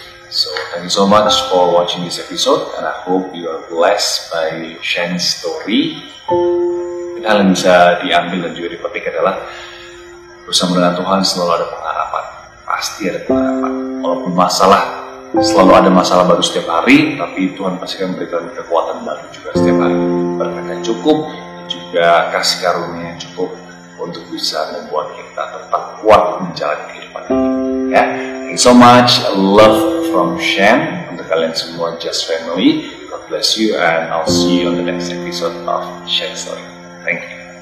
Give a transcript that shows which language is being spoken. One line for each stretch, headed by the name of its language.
English: So thank you so much for watching this episode, and I hope you are blessed by Shen's story.
Indonesian: Hal yang bisa diambil dan juga dipetik adalah bersama dengan Tuhan selalu ada pengharapan. Pasti ada pengharapan. Walaupun selalu ada masalah baru setiap hari, tapi Tuhan pasti akan memberikan kekuatan baru juga setiap hari. Berkat yang cukup, dan juga kasih karunia yang cukup untuk bisa membuat kita tetap kuat menjalani kehidupan ini.
English: Ya, thank you so much. Love from Shen
Indonesian: untuk kalian semua
English: Just Family. God bless you, and I'll see you on the next episode of Shen Story. Thank you.